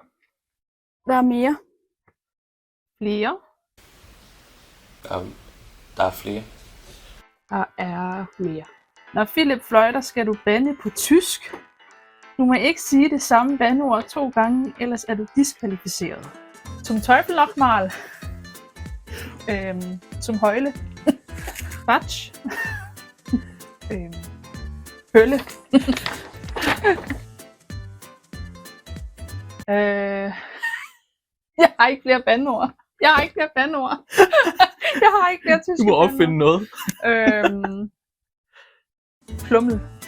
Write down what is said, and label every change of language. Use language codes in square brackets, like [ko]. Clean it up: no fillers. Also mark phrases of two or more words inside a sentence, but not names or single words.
[da] Der er mere. Flere. Der er flere. Der er mere. Når Philip fløjter, skal du bande på tysk. Du må ikke sige det samme bandeord 2 gange, ellers er du diskvalificeret. [de] Zum Teufel nochmal. Zum Heule. Batsch. Hølle. [da] Jeg har ikke flere bandeord. Jeg har ikke flere tyske Du må bandeord. opfinde noget. [de] Plummel.